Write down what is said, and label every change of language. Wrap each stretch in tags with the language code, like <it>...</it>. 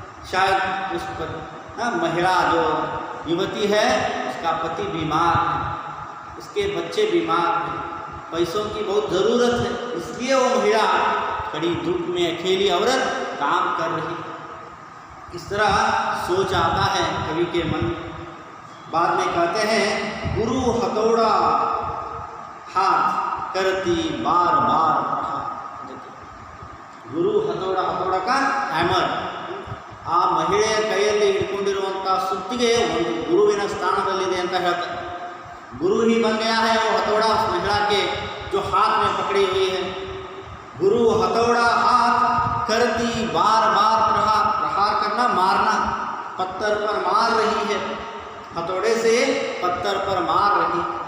<hi>शायद उस पर महिला जो युवती है उसका पति बीमार है, उसके बच्चे बीमार हैं, पैसों की बहुत ज़रूरत है, इसलिए वो महिला खड़ी धूप में अकेली औरत काम कर रही है। इस तरह सोच आता है कवि के मन में। बाद में कहते हैं, गुरु हथौड़ा हाथ करती बार बार प्रहार।</hi> <kn>ಗುರು ಹತೋಡ, ಹತೋಡ का ಹ್ಯಾಮರ್, ಆ ಮಹಿಳೆಯ ಕೈಯಲ್ಲಿ ಹಿಡ್ಕೊಂಡಿರುವಂಥ ಸುತ್ತಿಗೆ ಒಂದು ಗುರುವಿನ ಸ್ಥಾನದಲ್ಲಿದೆ ಅಂತ ಹೇಳ್ತಾರೆ।</kn> <hi>गुरु ही बन गया है वो हथौड़ा उस महिला के जो हाथ में पकड़ी हुई है। गुरु हथौड़ा हाथ करती बार बार प्रहार, प्रहार करना मारना, पत्थर पर मार रही है, हथौड़े से पत्थर पर मार रही।</hi>